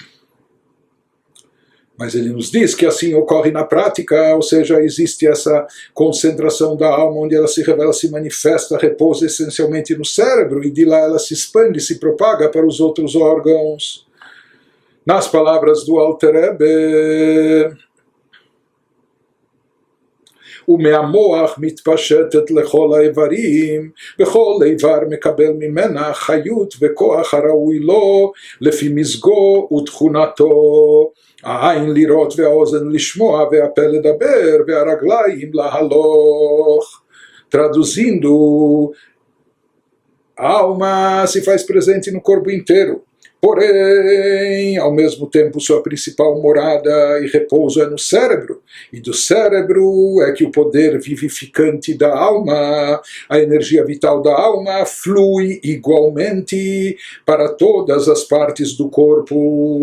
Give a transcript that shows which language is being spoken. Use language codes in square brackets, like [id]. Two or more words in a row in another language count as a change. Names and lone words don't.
[pt] Mas ele nos diz que assim ocorre na prática, ou seja, existe essa concentração da alma, onde ela se revela, se manifesta, repousa essencialmente no cérebro, e de lá ela se expande, se propaga para os outros órgãos. Nas palavras do Alter Rebbe, [he] ומהמוח מתפשטת לכל האיברים, וכל איבר מקבל ממנה חיות וכוח הראוי לו לפי מזגו ותכונתו. העין לראות והאוזן לשמוע והפה לדבר והרגליים להלוך. [pt] Traduzindo, a alma se faz presente no corpo inteiro. Porém, ao mesmo tempo, sua principal morada e repouso é no cérebro. E do cérebro é que o poder vivificante da alma, a energia vital da alma, flui igualmente para todas as partes do corpo.